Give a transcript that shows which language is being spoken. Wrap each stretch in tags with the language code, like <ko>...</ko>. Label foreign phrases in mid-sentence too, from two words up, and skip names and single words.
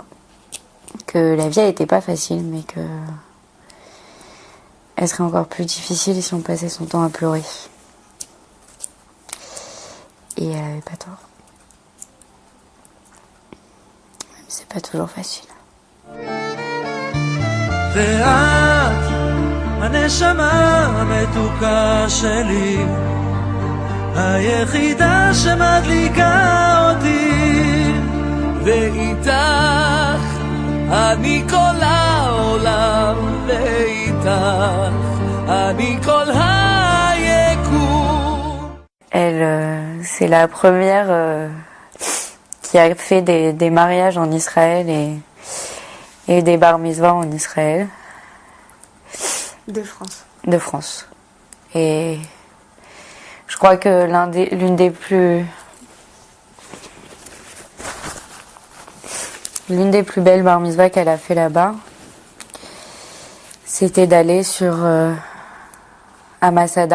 <fr>Que la vie n'était pas facile, mais que elle serait encore plus difficile si on passait son temps à pleurer. Et elle avait pas tort. Même si c'est pas toujours facile.</fr> <he>ואת, הנשמה המתוקה שלי, היחידה שמדליקה אותי, ואיתך אני כל העולם, ואיתך אני כל היקום.</he> <fr>Elle, c'est la première qui a fait des mariages en Israël et des bar mitzvahs en Israël. De France. De France. Et je crois que l'une des plus belles bar mitzvahs qu'elle a fait là-bas, c'était d'aller à Masada.</fr>